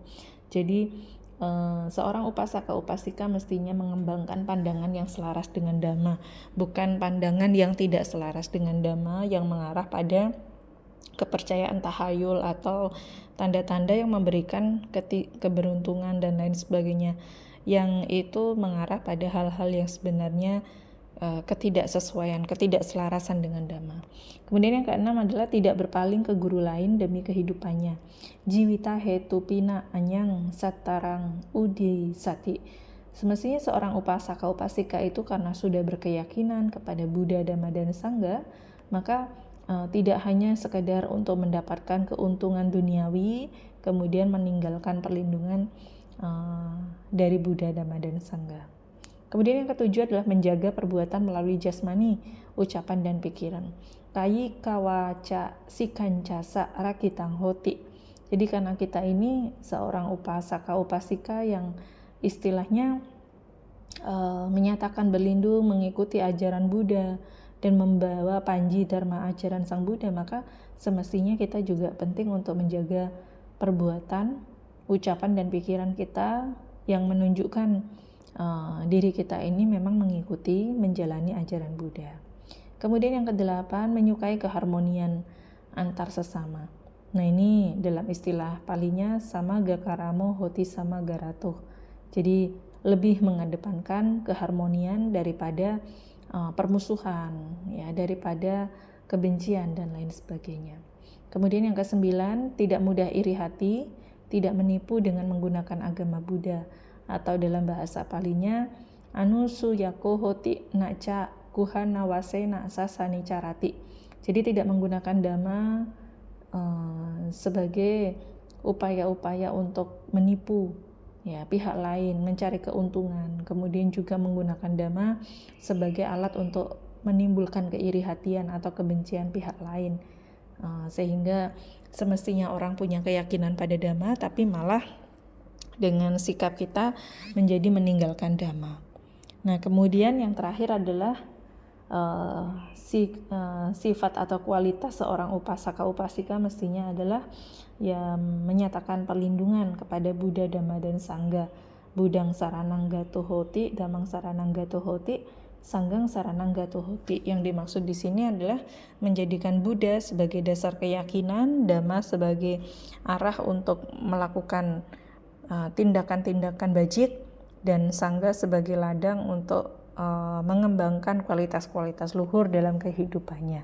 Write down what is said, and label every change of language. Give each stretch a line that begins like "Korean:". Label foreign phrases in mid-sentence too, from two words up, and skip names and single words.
Indonesian: Jadi seorang upasaka upasika mestinya mengembangkan pandangan yang selaras dengan dhamma, bukan pandangan yang tidak selaras dengan dhamma yang mengarah pada kepercayaan tahayul atau tanda-tanda yang memberikan keberuntungan dan lain sebagainya, yang itu mengarah pada hal-hal yang sebenarnya ketidaksesuaian, ketidakselarasan dengan dhamma. Kemudian yang keenam adalah tidak berpaling ke guru lain demi kehidupannya.
Pali: Jiwita hetu pina anyang satarang udi sati.
Indonesian: Semestinya seorang upasaka upasika itu karena sudah berkeyakinan kepada Buddha, Dhamma, dan Sangha, maka tidak hanya sekedar untuk mendapatkan keuntungan duniawi, kemudian meninggalkan perlindungan dari Buddha, Dhamma, dan Sangha. Kemudian yang ketujuh adalah menjaga perbuatan melalui jasmani, ucapan, dan pikiran.
Pali: Kayi kawaca sikancasa rakitang hoti.
Indonesian: Jadi karena kita ini seorang upasaka upasika yang istilahnya menyatakan berlindung mengikuti ajaran Buddha dan membawa panji dharma ajaran Sang Buddha, maka semestinya kita juga penting untuk menjaga perbuatan, ucapan, dan pikiran kita yang menunjukkan diri kita ini memang mengikuti, menjalani ajaran Buddha. Kemudian yang kedelapan, menyukai keharmonian antar sesama. Nah ini dalam istilah palinya
Pali: sama gakaramo hoti sama garatuh.
Indonesian: Jadi lebih mengedepankan keharmonian daripada permusuhan, ya, daripada kebencian dan lain sebagainya. Kemudian yang kesembilan, tidak mudah iri hati, tidak menipu dengan menggunakan agama Buddha, atau dalam bahasa palinya
Pali: anusuyako hoti naca kuhana wasena sasani carati.
Indonesian: Jadi tidak menggunakan dhamma sebagai upaya-upaya untuk menipu ya pihak lain, mencari keuntungan, kemudian juga menggunakan dhamma sebagai alat untuk menimbulkan keiri hatian atau kebencian pihak lain, sehingga semestinya orang punya keyakinan pada dhamma tapi malah dengan sikap kita menjadi meninggalkan dhamma. Nah kemudian yang terakhir adalah sifat atau kualitas seorang upasaka upasika mestinya adalah ya menyatakan perlindungan kepada Buddha, Dhamma, dan Sangha.
Pali: Budang saranang gatuh hoti, Dhammang saranang gatuh hoti, Sanggang saranang gatuh hoti.
Indonesian: Yang dimaksud di sini adalah menjadikan Buddha sebagai dasar keyakinan, Dhamma sebagai arah untuk melakukan tindakan-tindakan bajik, dan Sangha sebagai ladang untuk mengembangkan kualitas-kualitas luhur dalam kehidupannya.